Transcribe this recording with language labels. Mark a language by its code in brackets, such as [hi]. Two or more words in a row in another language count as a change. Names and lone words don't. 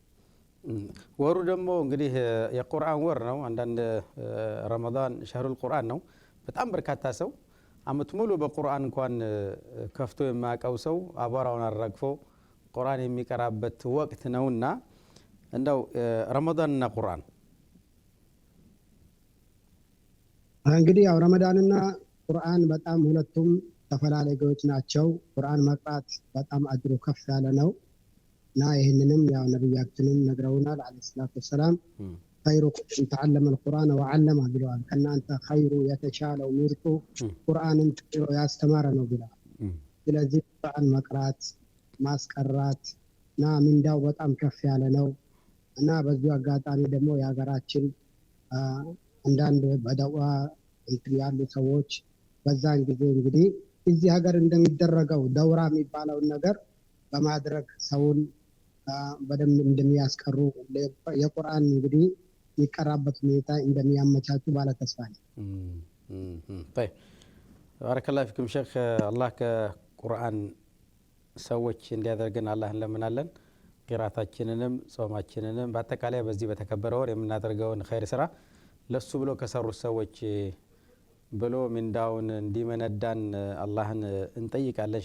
[am] ወሩ ደግሞ እንግዲህ የቁርአን ወር ነው። አንዳንድ ረመዳን [ar] شهر القرآن [am] ነው። በጣም በርካታ ሰው አመት ሙሉ በቁርአን እንኳን ከፍቶ የማያውቀው ሰው አቧራውን አራግፎ ቁርአን የሚቀራበት ወቅት ነውና እንደው ረመዳንና ቁርአን እንግዲህ ያው ረመዳንና ቁርአን በጣም ሁለቱም ተፈላላጊዎች ናቸው። ቁርአን መቅራት በጣም አጅሩ ከፍ ያለ ነው እና ይህንንም ያው ነብያችንን ነግረውናል [ar] عليه الصلاة والسلام خيركم تعلم القرآن وعلمه [am] ብለዋል። ከናንተ ኸይሩ የተሻለው ምርጡ ቁርአንን ያስተማረ ነው ብለዋል። ስለዚህ ቁርአን መቅራት ማስቀራት እና ምንዳው በጣም ከፍ ያለ ነው እና በዚህ አጋጣሚ ደግሞ የሀገራችን አንዳንድ በደዋ ያሉ ሰዎች በዛን ጊዜ እንግዲህ እዚህ ሀገር እንደሚደረገው ደውራ የሚባለውን ነገር በማድረግ ሰውን በደንብ እንደሚያስቀሩ የቁርአን እንግዲህ የሚቀራበት ሁኔታ እንደሚያመቻቹ ባለ ተስፋ ነኝ። [ar] طيب بارك الله فيكم شيخ الله [am] ከቁርአን ሰዎች እንዲያደርገን አላህ እንለምናለን። ቂራታችንንም ጾማችንንም በአጠቃላይ በዚህ በተከበረ ወር የምናደርገውን ኸይር ስራ ለሱ ብሎ ከሰሩት ሰዎች ብሎ ምንዳውን እንዲመነዳን አላህን እንጠይቃለን።